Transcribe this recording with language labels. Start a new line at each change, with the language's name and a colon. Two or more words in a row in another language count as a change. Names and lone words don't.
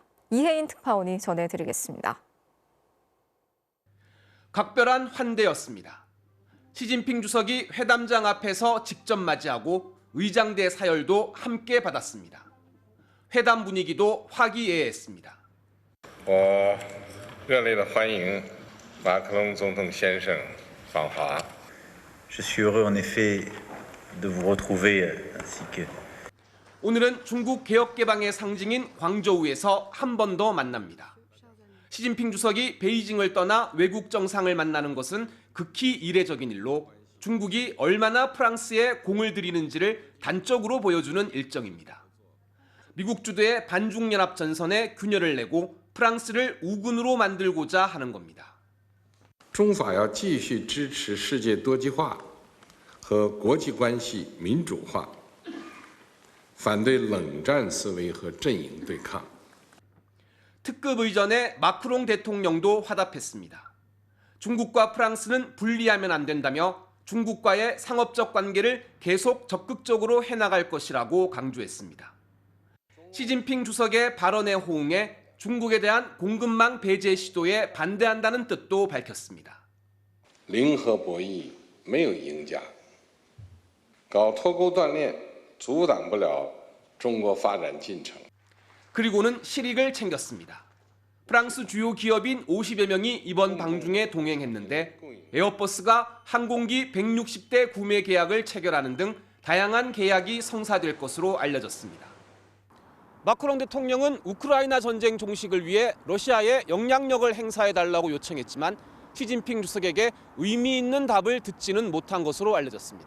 Korean: 이혜인 특파원이 전해드리겠습니다. 각별한 환대였습니다. 시진핑 주석이 회담장 앞에서 직접 맞이하고 의장대 사열도 함께 받았습니다. 회담 분위기도 화기애애했습니다.
Chinese: 我热烈地欢迎马克龙总统先生访华。
French: Je suis heureux en effet de vous retrouver ainsi que.
Korean: 오늘은 중국 개혁 개방의 상징인 광저우에서 한 번 더 만납니다. 시진핑 주석이 베이징을 떠나 외국 정상을 만나는 것은 극히 이례적인 일로 중국이 얼마나 프랑스에 공을 들이는지를 단적으로 보여주는 일정입니다. 미국 주도의 반중연합 전선에 균열을 내고 프랑스를 우군으로 만들고자 하는 겁니다.
Chinese: 中法要继续支持世界多极化和国际关系民主化，反对冷战思维和阵营对抗。
Korean: 특급 의전에 마크롱 대통령도 화답했습니다. 중국과 프랑스는 분리하면 안 된다며 중국과의 상업적 관계를 계속 적극적으로 해나갈 것이라고 강조했습니다. 시진핑 주석의 발언에 호응해 중국에 대한 공급망 배제 시도에 반대한다는 뜻도 밝혔습니다.
Chinese: 零和博弈没有赢家，搞脱钩断链阻挡不了中国发展进程。
Korean: 그리고는 실익을 챙겼습니다. 프랑스 주요 기업인 50여 명이 이번 방중에 동행했는데 에어버스가 항공기 160대 구매 계약을 체결하는 등 다양한 계약이 성사될 것으로 알려졌습니다. 마크롱 대통령은 우크라이나 전쟁 종식을 위해 러시아에 영향력을 행사해달라고 요청했지만 시진핑 주석에게 의미 있는 답을 듣지는 못한 것으로 알려졌습니다.